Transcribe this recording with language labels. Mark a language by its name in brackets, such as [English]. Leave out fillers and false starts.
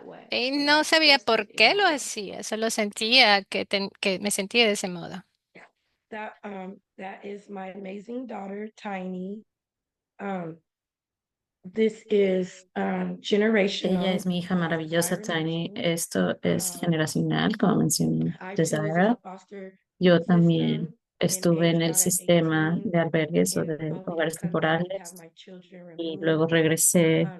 [Spanish] Y no sabía por qué lo hacía, solo sentía que me sentía de ese modo. [English] That is my amazing daughter, Tiny. This is [Spanish] Ella [English] generational. [Spanish] es mi hija maravillosa, Tiny. Esto es generacional, como mencionó Desira. Yo también estuve en el sistema de albergues o de hogares temporales y luego regresé.